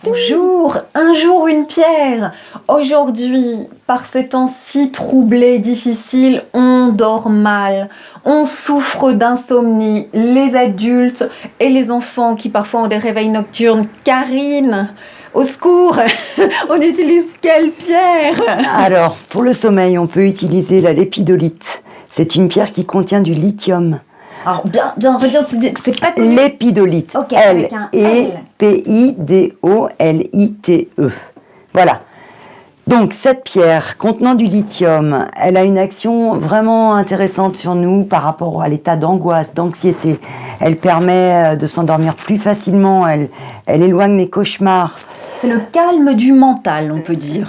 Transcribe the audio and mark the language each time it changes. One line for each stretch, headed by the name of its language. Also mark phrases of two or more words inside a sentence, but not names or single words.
French: Bonjour, un jour une pierre. Aujourd'hui, par ces temps si troublés, difficiles, on dort mal, on souffre d'insomnie, les adultes et les enfants qui parfois ont des réveils nocturnes. Karine, au secours, on utilise quelle pierre? Alors, pour le sommeil, on peut utiliser la lépidolite. C'est une pierre qui contient du lithium. Alors, bien redire, c'est pas connu. Lépidolite. L-E-P-I-D-O-L-I-T-E. Voilà. Donc, cette pierre contenant du lithium, elle a une action vraiment intéressante sur nous par rapport à l'état d'angoisse, d'anxiété. Elle permet de s'endormir plus facilement, elle éloigne les cauchemars. C'est le calme du mental, on peut dire.